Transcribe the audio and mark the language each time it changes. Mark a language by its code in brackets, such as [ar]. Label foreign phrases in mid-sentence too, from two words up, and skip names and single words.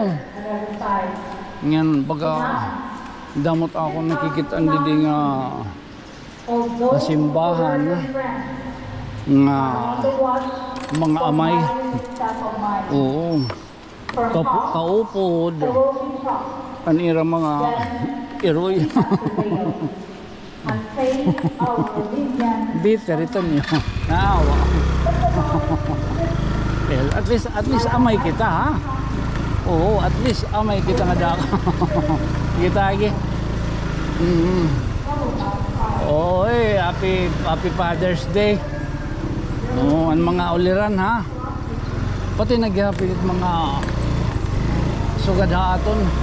[war] Ngan baga damot ako nakikita didi nga simbahan nga mga amay. Oo. Kaupod. Anira mga iroy. Bitter ito niyo. Naawa. Well, [en] at least [war] amay kita ha. Oo, [en] at least [war] amay kita nga dako. Kita lagi. [en] Oh, happy Father's Day. [war] Oh, ang mga uliran ha. Pati naghihapit mga sugad haton.